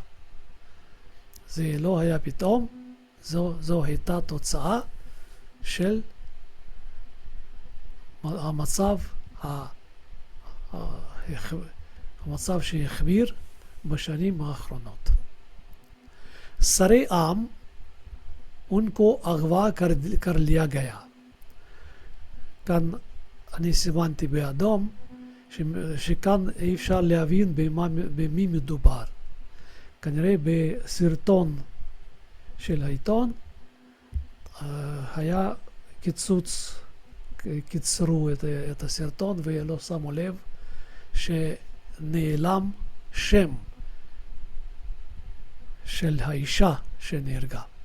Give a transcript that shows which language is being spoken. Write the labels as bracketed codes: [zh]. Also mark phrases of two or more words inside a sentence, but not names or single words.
[he] זה לא היה פתאום, זו הייתה תוצאה של המצב שהחמיר בשנים האחרונות. [hi] सरे आम उनको अगवा कर लिया गया. [he] כאן אני סימנתי באדום שכאן אי אפשר להבין במי מדובר. כנראה בסרטון של העיתון היה קיצרו את הסרטון ולא שמו לב שנעלם שם של האישה שנהרגה.